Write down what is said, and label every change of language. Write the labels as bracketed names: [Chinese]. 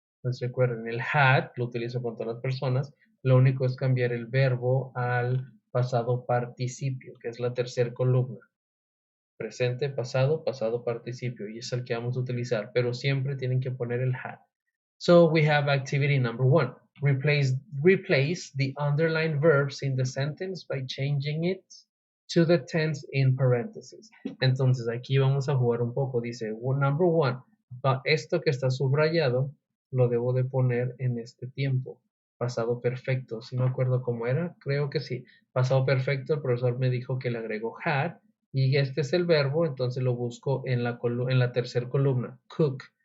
[Spanish] Entonces recuerden, el had lo utilizo con todas las personas. Lo único es cambiar el verbo al pasado participio, que es la tercera columna. Presente, pasado, pasado participio. Y es el que vamos a utilizar. Pero siempre tienen que poner el had. [English] So we have activity number 1. Replace the underlined verbs in the sentence by changing it to the tense in parentheses. [Spanish] Entonces aquí vamos a jugar un poco. Dice, [English] number 1, [Spanish] esto que está subrayado lo debo de poner en este tiempo. Pasado perfecto. Si me acuerdo cómo era, creo que sí. Pasado perfecto, el profesor me dijo que le agregó had y este es el verbo, entonces lo busco en la tercera columna. Cook.